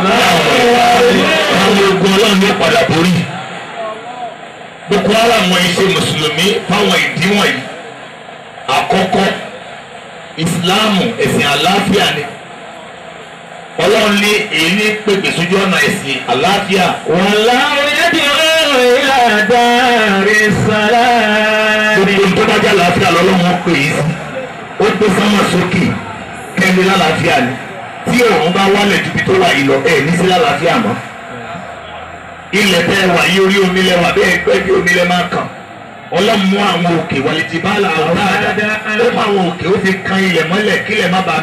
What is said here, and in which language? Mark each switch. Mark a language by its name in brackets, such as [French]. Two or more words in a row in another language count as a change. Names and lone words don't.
[Yoruba] àwọn ogun ọlọ́run ní padà borí Boko Haram wọn ṣe mùsùlùmí fáwọn ìdí wọ̀nyí àkọ́kọ́ ìsìláàmù ẹ̀sìn àlàáfíà ni ọlọ́run ní èyí ní pèpè sójú ọ̀nà ẹ̀sìn àlàáfíà. [Arabic] والله يدعو إلى دار السلام. [Yoruba] gbogbo tó bá jẹ́ àlàáfíà lọ́lọ́run pè é sí ó gbé sánmà sókè kẹ́mi lálàáfíà ni tí òun bá wálẹ̀ ju ibi tó wà yìí lọ ẹ̀ ní sí lálàáfíà mọ́ ilẹ̀ tẹ́ wà yí orí omi lẹ́wà bẹ́ẹ̀ pẹ́ bí omi lẹ́ máa kàn ọlọ́mú àwọn òkè wàlẹ̀ ti bá làwọn dáadáa ó mú àwọn òkè ó fi kan ilẹ̀ mọ́lẹ̀ kílẹ̀ má bàa